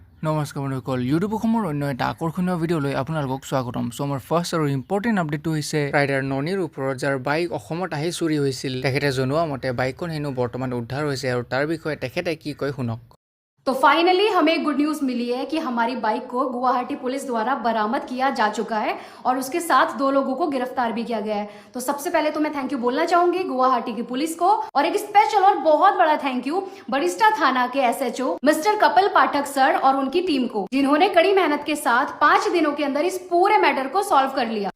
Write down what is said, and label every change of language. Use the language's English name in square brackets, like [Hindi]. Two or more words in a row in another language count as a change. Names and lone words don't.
[Assamese] নমস্কাৰ বন্ধুসকল ইউটিউব অসমৰ অন্য এটা আকৰ্ষণীয় ভিডিঅ'লৈ আপোনালোকক স্বাগতম। সো আমাৰ ফাৰ্ষ্ট আৰু [English] important update [Assamese] হৈছে ৰাইডাৰ ননিৰ ওপৰত যাৰ বাইক অসমত আহি চুৰি হৈছিল। তেখেতে জনোৱা মতে বাইকখন হেনো বৰ্তমান উদ্ধাৰ হৈছে আৰু তাৰ বিষয়ে তেখেতে কি কয় শুনক। [Hindi] तो फाइनली हमें [English] good news [Hindi] मिली है कि हमारी बाइक को गुवाहाटी पुलिस द्वारा बरामद किया जा चुका है और उसके साथ 2 लोगों को गिरफ्तार भी किया गया है। तो सबसे पहले तो मैं [English] thank you [Hindi] बोलना चाहूंगी गुवाहाटी की पुलिस को और एक स्पेशल और बहुत बड़ा [English] thank you [Hindi] बरिस्टा थाना के SHO मिस्टर कपिल पाठक सर और उनकी टीम को, जिन्होंने कड़ी मेहनत के साथ 5 दिनों के अंदर इस पूरे मैटर को सॉल्व कर लिया।